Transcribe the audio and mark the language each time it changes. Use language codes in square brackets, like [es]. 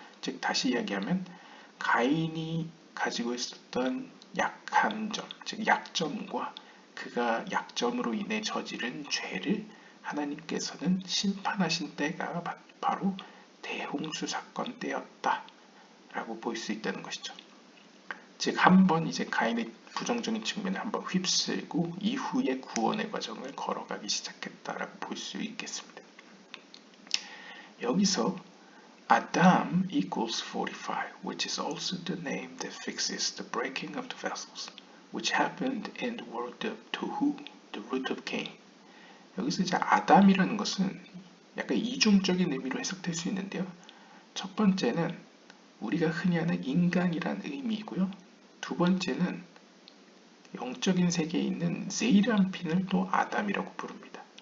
[ko] 즉 다시 이야기하면 가인이 가지고 있었던 약한 점, 즉 약점과 그가 약점으로 인해 저지른 죄를 하나님께서는 심판하신 때가 바로 대홍수 사건 때였다 라고 볼 수 있다는 것이죠. 즉 한번 이제 가인의 부정적인 측면을 한번 휩쓸고 이후의 구원의 과정을 걸어가기 시작했다라고 볼 수 있겠습니다. [en] 여기서 Adam equals 45, which is also the name that fixes the breaking of the vessels, which happened in the world of Tohu, the root of Cain. [ko] 여기서 이제 아담이라는 것은 약간 이중적인 의미로 해석될 수 있는데요. 첫 번째는 우리가 흔히 하는 인간이라는 의미이고요. 두 번째는 영적인 세계에 있는 제이란핀을 또 아담이라고 부릅니다.